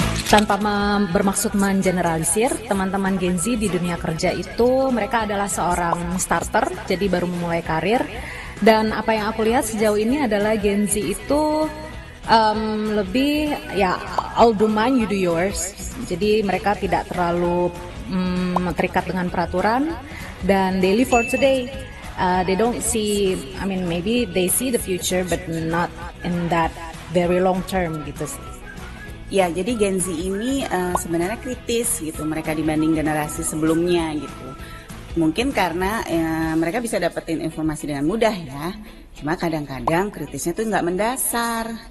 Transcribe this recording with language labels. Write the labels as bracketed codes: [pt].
[id] Tanpa bermaksud mengeneralisir, teman-teman Gen Z di dunia kerja itu mereka adalah seorang starter, jadi baru memulai karir. Dan apa yang aku lihat sejauh ini adalah Gen Z itu lebih ya [en] I'll do mine, you do yours. [id] Jadi mereka tidak terlalu terikat dengan peraturan dan [en] they live for today. They don't see, I mean maybe they see the future but not in that very long term [id] gitu sih. Ya, jadi Gen Z ini sebenarnya kritis gitu mereka dibanding generasi sebelumnya gitu. Mungkin karena mereka bisa dapetin informasi dengan mudah ya. Cuma kadang-kadang kritisnya tuh nggak mendasar.